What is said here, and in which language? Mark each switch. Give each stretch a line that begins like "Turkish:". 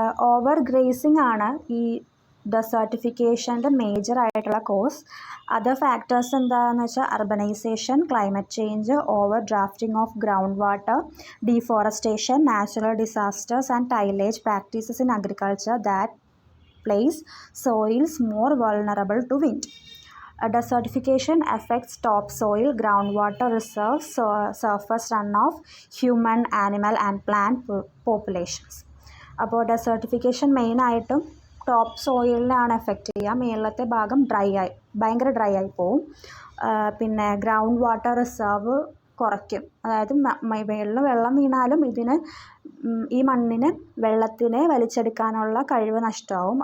Malayalam: Over grazing ആണ് ഈ ഡെസേർട്ടിഫിക്കേഷൻ്റെ മേജറായിട്ടുള്ള cos.
English: other factors
Malayalam: എന്താണെന്ന് വെച്ചാൽ
English: Urbanisation, climate change, over drafting of ground water, deforestation, natural disasters and tillage practices in agriculture that place soils more vulnerable to wind. Desertification affects topsoil, groundwater reserves, surface runoff, human, animal and plant populations.
Malayalam: അപ്പോൾ desertification മെയിനായിട്ടും top സോയിലിനാണ് effect ചെയ്യുക. മേളത്തെ ഭാഗം ഭയങ്കര dry ആയി പോവും. പിന്നെ ground water reserve കുറയ്ക്കും. അതായത് മേളിൽ വെള്ളം വീണാലും ഈ മണ്ണിന് വെള്ളത്തിനെ വലിച്ചെടുക്കാനുള്ള കഴിവ് നഷ്ടമാവും.